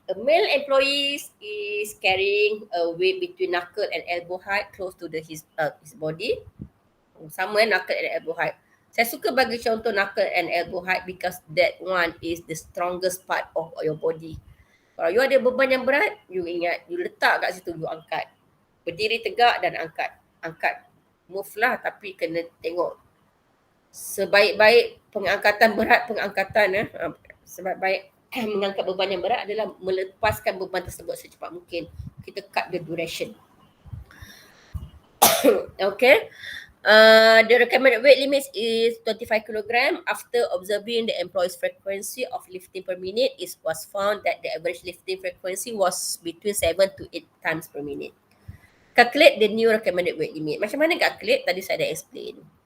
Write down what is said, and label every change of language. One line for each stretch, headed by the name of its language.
English: A male employee is carrying a weight between knuckle and elbow height close to his body.
Malay: Sama
English: knuckle and elbow height.
Malay: Saya suka bagi contoh
English: knuckle and elbow height because that one is the strongest part of your body.
Malay: Kalau you ada beban yang berat, you ingat, you letak kat situ, you angkat. Berdiri tegak dan angkat. Angkat. Move lah, tapi kena tengok. Sebaik-baik pengangkatan berat, sebaik-baik mengangkat beban yang berat adalah melepaskan beban tersebut secepat mungkin.
English: Kita cut the duration. Okay. The recommended weight limit is 25 kg. After observing the employee's frequency of lifting per minute, it was found that the average lifting frequency was between 7 to 8 times per minute. Calculate the new recommended weight limit.
Malay: Macam mana
English: calculate?
Malay: Tadi saya dah
English: explain.